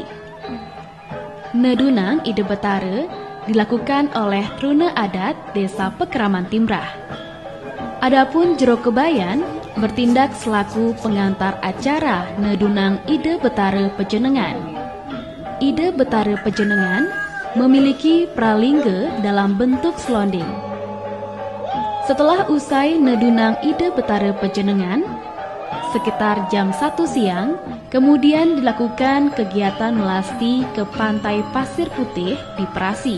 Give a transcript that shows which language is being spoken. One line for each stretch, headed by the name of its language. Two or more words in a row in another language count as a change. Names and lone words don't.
Indonesian: Nedunang Ide Betara dilakukan oleh Truna Adat Desa Pekraman Timbrah. Adapun Jero Kebayan bertindak selaku pengantar acara Nedunang Ide Betara Pejenengan. Ide Betara Pejenengan memiliki pralingga dalam bentuk selonding. Setelah usai Nedunang Ide Betara Pejenengan, sekitar jam 1 siang, kemudian dilakukan kegiatan melasti ke Pantai Pasir Putih di Perasi.